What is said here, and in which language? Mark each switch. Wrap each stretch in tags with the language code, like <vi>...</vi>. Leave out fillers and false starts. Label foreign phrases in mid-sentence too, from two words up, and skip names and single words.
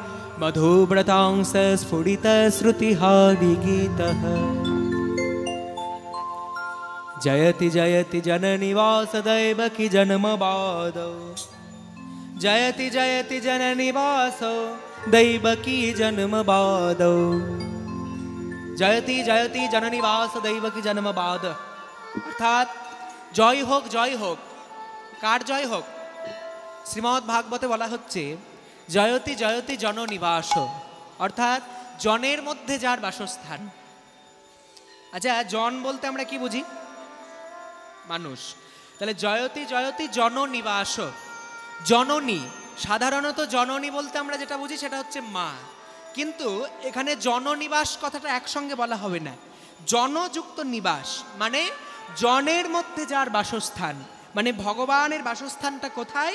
<sa>मधुव्रतांसस्फुरितश्रुतिहारिगीतः जयति जयति जननी वासुदेवकी जन्मबादौ जयति जयति जननी वासुदेवकी जन्मबादौ जयति जयति जननी वासुदेवकी जन्मबाद।</sa> <bn>অর্থাৎ জয় হোক কার জয় হোক, শ্রীমদ্ ভাগবতে বলা হচ্ছে</bn> <sa>जयति जयति जननिवास,</sa> <bn>অর্থাৎ জনের মধ্যে যার বাসস্থান। আচ্ছা, জন বলতে আমরা কী বুঝি? মানুষ। তাহলে</bn> <sa>জয়তি জয়তি জননিবাস,</sa> <bn>জননী। সাধারণত জননী বলতে আমরা যেটা বুঝি সেটা হচ্ছে মা, কিন্তু এখানে জননিবাস কথাটা একসঙ্গে বলা হবে না। জনযুক্ত নিবাস মানে জনের মধ্যে যার বাসস্থান, মানে ভগবানের বাসস্থানটা কোথায়?</bn>